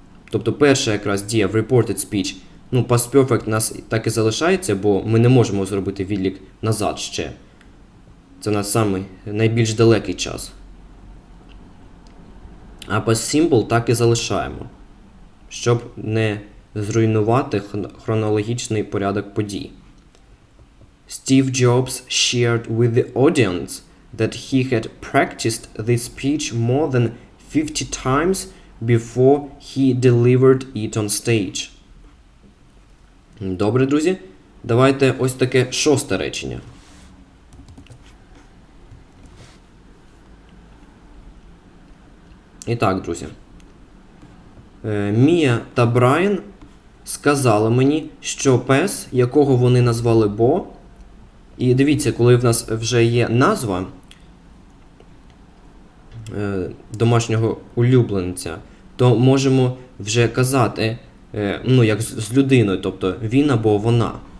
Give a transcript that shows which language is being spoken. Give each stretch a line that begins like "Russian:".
Ukrainian: Тобто перша якраз дія в reported speech, past perfect у нас так і залишається, бо ми не можемо зробити відлік назад ще. Це у нас самий найбільш далекий час. А past simple так і залишаємо, щоб не зруйнувати хронологічний порядок подій.
English: Steve Jobs shared with the audience that he had practiced this speech more than 50 times before he delivered it on stage.
Ukrainian: Добре, друзі. Давайте ось таке шосте речення. І так, друзі. Мія та Брайан сказали мені, що пес, якого вони назвали Бо, і дивіться, коли в нас вже є назва домашнього улюбленця, то можемо вже казати, як з людиною, тобто він або вона.